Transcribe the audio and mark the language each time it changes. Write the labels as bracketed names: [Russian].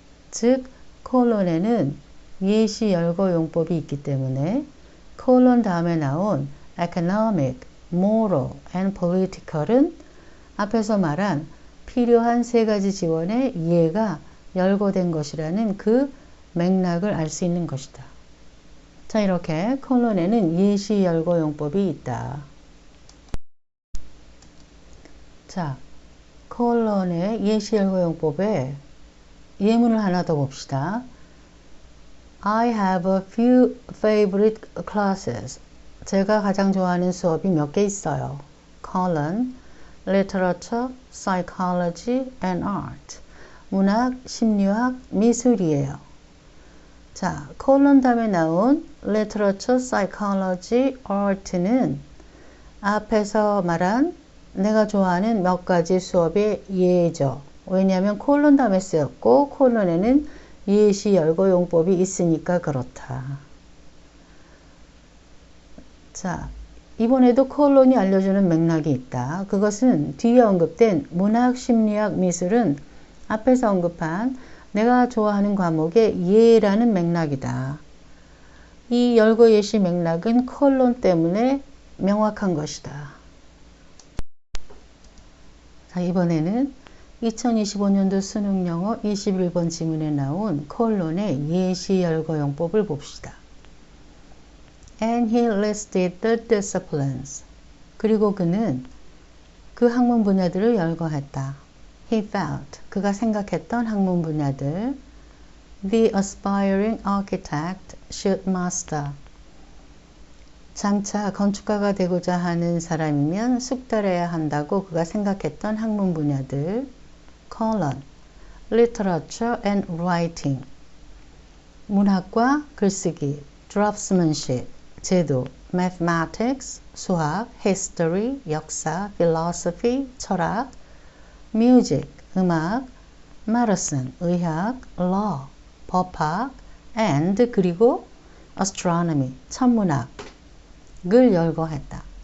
[Korean] 즉, 콜론에는 예시 열거 용법이 있기 때문에 콜론 다음에 나온 [English] economic, moral, and political [Korean] 은 앞에서 말한 필요한 세 가지 지원의 예가 열거된 것이라는 그 맥락을 알 수 있는 것이다. 자, 이렇게 콜론에는 예시 열거 용법이 있다. 자, 콜론의 예시 열거 용법에 예문을 하나 더 봅시다. [English] I have a few favorite classes. [Korean] 제가 가장 좋아하는 수업이 몇 개 있어요. [English] colon, literature, psychology, and art. [Korean] 문학, 심리학, 미술이에요. 자, 콜론 다음에 나온 [English] literature, psychology, art [Korean] 는 앞에서 말한 내가 좋아하는 몇 가지 수업의 예죠. 왜냐하면 콜론 다음에 쓰였고 콜론에는 예시 열거 용법이 있으니까 그렇다. 자, 이번에도 콜론이 알려주는 맥락이 있다. 그것은 뒤에 언급된 문학, 심리학, 미술은 앞에서 언급한 내가 좋아하는 과목의 예라는 맥락이다. 이 열거 예시 맥락은 콜론 때문에 명확한 것이다. 자, 이번에는 2025년도 수능영어 21번 지문에 나온 콜론의 예시 열거 용법을 봅시다. [English] And he listed the disciplines. [Korean] 그리고 그는 그 학문 분야들을 열거했다. [English] He felt. [Korean] 그가 생각했던 학문 분야들. [English] The aspiring architect should master. [Korean] 장차 건축가가 되고자 하는 사람이면 숙달해야 한다고 그가 생각했던 학문 분야들. [English] colon, literature and writing. [Korean] 문학과 글쓰기, draftsmanship, 제도, mathematics, 수학, history, 역사, philosophy, 철학, music, 음악, medicine, 의학, law, 법학, and 그리고 astronomy, 천문학을 열거했다.